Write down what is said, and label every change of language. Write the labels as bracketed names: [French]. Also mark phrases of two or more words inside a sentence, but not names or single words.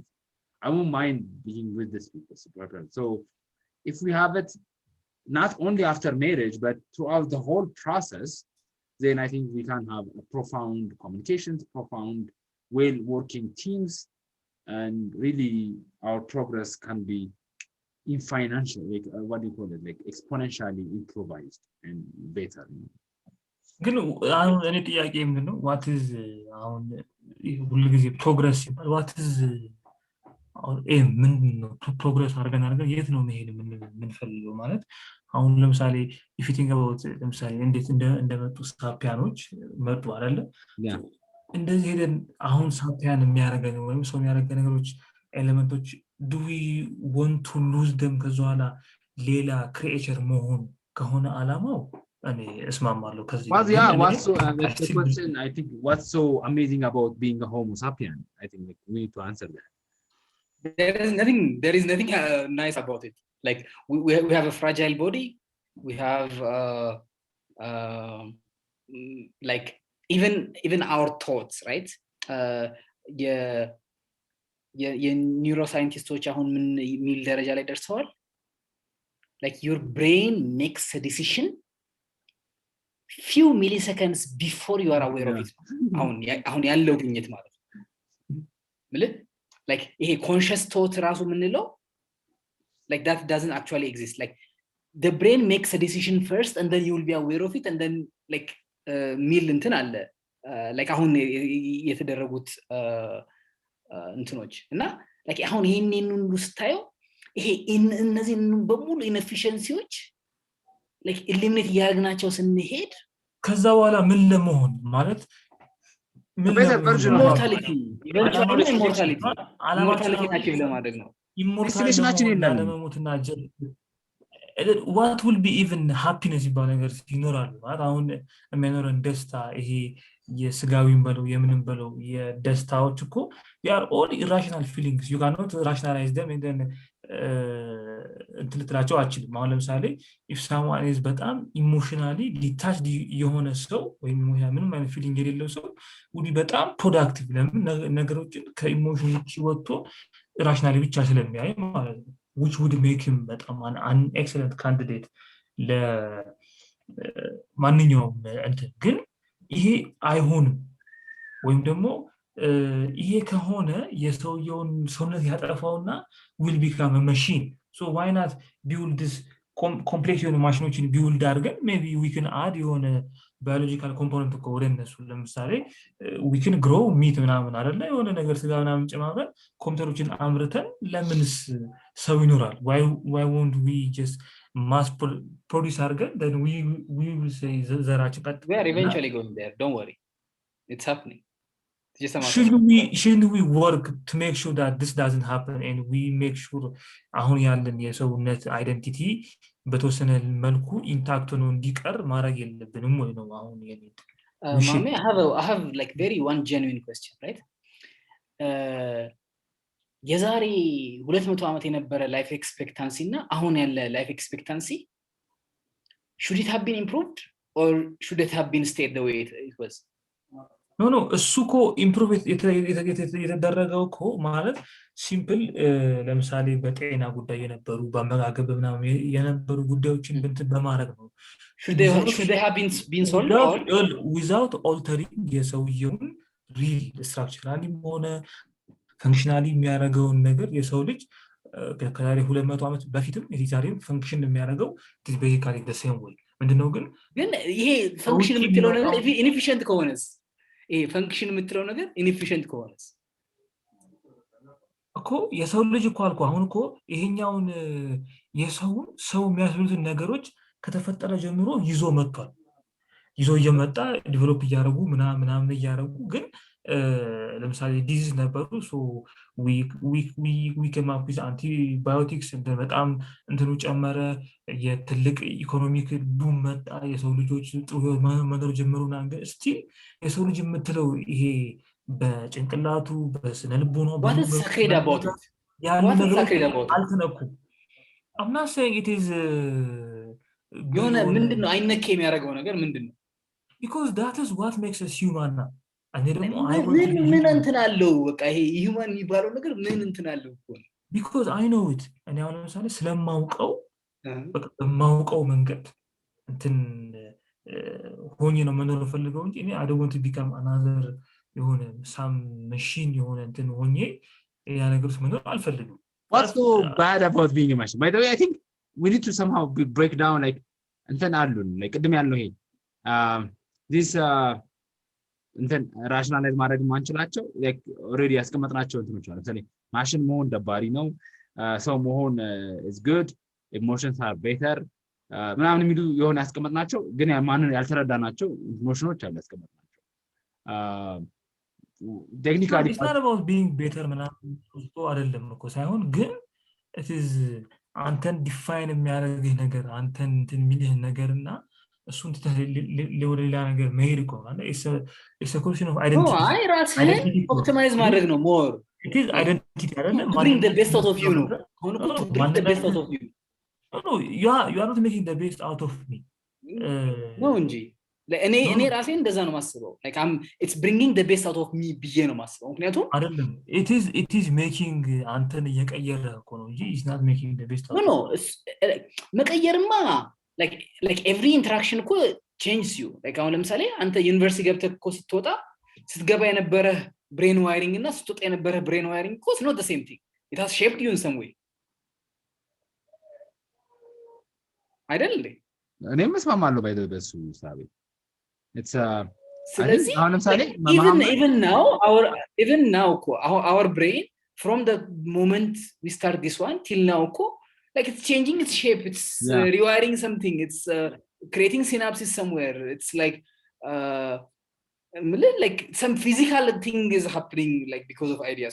[English] I won't mind being with this person. So if we have it not only after marriage, but throughout the whole process, then I think we can have a profound communications, profound, well-working teams, and really our progress can be in financial, like what do you call it, like exponentially improvised and better. [Amharic] ግን አሁን እኔ ጥያቄ ምንድነው [English] what is [Amharic] አሁን ሁሉ ጊዜ ፕሮግረስ ይባል [English] what is [Amharic] ምንድነው ፕሮግረስ አድርገን የት ነው መሄድ የምንፈልገው ማለት አሁን ለምሳሌ [English] if you think about [Amharic] ለምሳሌ እንዴት እንደመጡ ሳፒያኖች መጡ አይደለ እንደዚህ ሄደን አሁን ሳፒያን የሚያደርገን ወይም ሰው የሚያደርገን ነገሮች ኤሌመንቶች [English] do we want to lose them [Amharic] ከዛላ ሌላ ክሪኤቸር መሆን ከሆነ አላማው እኔ እስማማለሁ ከዚህ [English] what's so that's the question. I think what's so amazing about being a homo sapien? I think like, we need to answer that. There is nothing nice about it. Like we have a fragile body, we have like even our thoughts, right? [Amharic] የኒውሮሳይንቲስቶች አሁን ምን ሚል ደረጃ ላይ ደርሰዋል [English] like your brain makes a few milliseconds before you are aware of it. [Amharic] አሁን ያለው ግኝት ማለት ነው like ይሄ [English] conscious thought [Amharic] ራሱ ምንለው [English] like that doesn't actually exist. Like the brain makes a decision first and then you will be aware of it and then like [Amharic] ሚል እንትን አለ [English] like [Amharic] አሁን የተደረጉት እንትኖች እና [English] like [Amharic] አሁን ይሄንን ሁሉ ስታየው ይሄ እነዚህ በሙሉ ኢንኤፊሺየንሲዎች [English] like eliminate [Amharic] ያግናቸው ስንሄድ ከዛ በኋላ ምን ለመሆን ማለት [English] immortality achieve [Amharic] ለማድረግ ነው ኢሞርታሊቲ ለመሞትና [English] what will be even happiness [Amharic] ይባል ነገር ይኖራል ማለት አሁን የሚኖረን ደስታ ይሄ የስጋዊም በለው የምንም በለው የደስታዎች እኮ [English] they are all irrational feelings you cannot rationalize them [Amharic] and then እንትልትላቸው አችልም አሁን ለምሳሌ [English] if someone is [Amharic] በጣም [English] emotionally detached [Amharic] የሆነ ሰው ወይም ምንም አይነት ፊሊንግ የሌለው ሰው [English] would be [Amharic] በጣም productive ለምን ነገሮችን ከኢሞሽን ውጪ ወጥቶ rationally ብቻ ስለሚያይ ማለት ነው [English] which would make him [Amharic] በጣም [English] an excellent candidate [Amharic] ለማንኛውም እንትን ግን ይሄ አይሆንም ወይም ደግሞ ይሄ ከሆነ የሰውየውን ሰውነት ያጠፋውና [English] will become a machine so why not build this complex [Amharic] የሆነ ማሽኖችን ቢውልድ አድርገን [English] maybe we can add የሆነ biological component [Amharic] እኮ ወደ እነሱ ለምሳሌ [English] we can grow meat [Amharic] ምናምን አይደለ የሆነ ነገር ስጋ ምናምን ጨማምረን ኮምፒውተሮችን አምርተን ለምንስ ሰው ይኖራል [English] why won't we just mass produce [Amharic] አድርገን [English] then we will say [Amharic] ዘራችን ቀጥ [English] we are eventually going there don't worry it's happening shouldn't we work to make sure that this doesn't happen and we make sure [Amharic] አሁን ያለን የሰውነት አይደንቲቲ በተወሰነ መልኩ ኢንታክት ነው እንዲቀር ማድረግ የለብንም ወይ ነው አሁን የኔ [English] ማሜ I have like very one genuine question right [Amharic] የዛሬ 200 ዓመት የነበረ [English] life expectancy [Amharic] እና አሁን ያለ [English] life expectancy should it have been improved or should it have been stayed the way it was no እሱኮ ኢምፕሩቭ የተደረገው እኮ ማለት ሲምፕል ለምሳሌ በጤና ጉዳይ የነበሩ በአመጋገብ ምናምን የነበሩ ጉዳዮችን በማድረግ ነው should they have been solved or without altering [Amharic] የሰውየውን [English] real structurally [Amharic] ሆነ ፈንክሽናሊ የሚያደርገውን ነገር የሰው ልጅ ከዛሬ 200 ዓመት በፊትም የዛሬም ፈንክሽን የሚያደርገው [English] basically the same way [Amharic] ምንድነው ግን ይሄ ፈንክሽን የምትለው ነገር inefficient ከሆነስ ይሄ ፈንክሽን የምትለው ነገር ኢንኤፊሺየንት ከሆነስ እኮ የሰው ልጅ እኮ አልኩ አሁን እኮ ይሄኛውን ሰው የሚያስብሉትን ነገሮች ከተፈጠረ ጀምሮ ይዞ መጥቷል ይዞ እየመጣ ዲቨሎፕ እያደረጉ ምናምን እያደረጉ ግን ለምሳሌ ዲዚዝ ነበሩ [English] so we came up with antibiotics [Amharic] እንደ በጣም እንትኑ ጨመረ የትልቅ [English] economic boom [Amharic] መጣ የሰው ልጆች ጥሩ መኖር ጀመሩና ግን ስቲል የሰው ልጅ የምትለው ይሄ በጭንቅላቱ በስነ ልቦናው [English] What is sacred about it? [Amharic] ያሉ [English] What is [Amharic] ነገሮች [English] sacred about it? አልተነኩም። I'm not saying it is [Amharic] የሆነ ምንድነው አይነኬ የሚያደርገው ነገር ምንድነው? [English] because that is what makes us human now. [Amharic] እኔ ደግሞ ምን እንትን አለው በቃ ይሄ human የሚባለው ነገር ምን እንትን አለው እኮ [English] because I know it [Amharic] እኔ አሁን ለምሳሌ ስለማውቀው በቃ በማውቀው መንገድ እንትን ሆኜ ነው መኖር ፈልገው እንጂ እኔ [English] I don't want to become another [Amharic] የሆነ [English] some machine [Amharic] የሆነ እንትን ሆኜ ያ ነገር ውስጥ መኖር አልፈልግም። [English] What's so bad about being a machine? By the way, I think we need to somehow break down like [Amharic] እንትን አሉን like ቅድም ያለው ይሄ this እንትን ራሽናላይዝ ማድረግ ማንችላቸው [English] like already [Amharic] ያስቀመጥናቸው እንትኖች አሉ። ለምሳሌ ማሽን መሆን ደባሪ ነው፣ ሰው መሆን [English] is good, emotions are better [Amharic] ምናምን የሚሉ የሆነ ያስቀመጥናቸው ግን ማንን ያልተረዳናቸው ኢሞሽኖች አሉ ያስቀመጥናቸው ቴክኒካሊ [English] it's not about being better [Amharic] ምናምን አይደለም እኮ ሳይሆን ግን [English] it is [Amharic] አንተን ዲፋይን የሚያደርግህ ነገር አንተን እንትን የሚልህ ነገርና እሱን ወደ ሌላ ነገር መሄድ እኮ ማለት [English] it's a question of identity. [Amharic] አይ ራስህን ኦፕቲማይዝ ማድረግ ነው more. [English] It is identity አይደለም To bring the best out of you [Amharic] ነው። አሁን እኮ [English] to bring the best out of you. No, you are not making the best out of me. [Amharic] ነው እንጂ እኔ ራሴ እንደዛ ነው ማስበው [English] like it's bringing the best out of me [Amharic] ብዬ ነው ማስበው ምክንያቱም [English] አይደለም it is making [Amharic] አንተን እየቀየረ እኮ ነው እንጂ [English] it's not making the best out [Amharic] no መቀየርማ [English] like every interaction [Amharic] እኮ [English] changes you like [Amharic] አሁን ለምሳሌ አንተ ዩኒቨርሲቲ ገብተህ እኮ ስትገባ የነበረ [English] brain wiring [Amharic] እና ስትወጣ የነበረ [English] brain wiring [Amharic] እኮ [English] it's not the same thing. It has shaped you in some way. [Amharic] አይደል እኔም መስማማለሁ ባይ በሱ ሳቢ it's ስለዚህ አሁን ለምሳሌ [English] even now our brain from the moment we start this one till now like it's changing its shape, it's rewiring something, it's creating synapses somewhere, it's like some physical thing is happening like because of ideas.